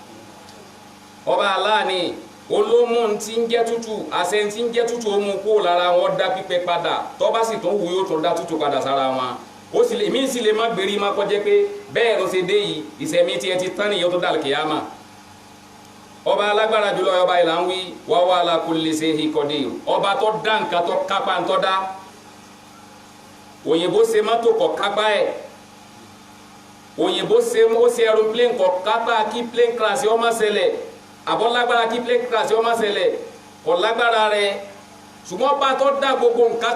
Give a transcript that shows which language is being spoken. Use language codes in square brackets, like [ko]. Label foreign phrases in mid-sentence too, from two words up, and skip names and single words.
[yo] ọba aláàní olómù tí ń jẹ́ tútù àṣẹ tí ń jẹ́ tútù ó mú kó lára wọn dá pípẹ́ padà tó bá sì tún wù yóò tún dá tútù padà sára wọn ó sì lè mí sì lè má gbèrí má kọjá pé bẹ́ẹ̀ ló ṣe dé yìí ìṣẹ̀mí tiẹ̀ ti tán nìyẹn tó dà kíyámà ọba alágbára jùlọ ọba ìlà ń wí [ar] وهو على كل شيء قدير [yo] ọba tó dá nǹkan tó kápá ń tọ́ dá òyìnbó ṣe mọ́tò kọ̀ kápá ẹ̀ òyìnbó ṣe aeroplane kọ̀ kápá kí [en] plane crash [yo] ó má ṣẹlẹ̀ àbọ̀ lágbára kí [en] plane crash [yo] ó má ṣẹlẹ̀ kọ̀ lágbára rẹ̀ ṣùgbọ́n ọba tó dá gbogbo nǹkan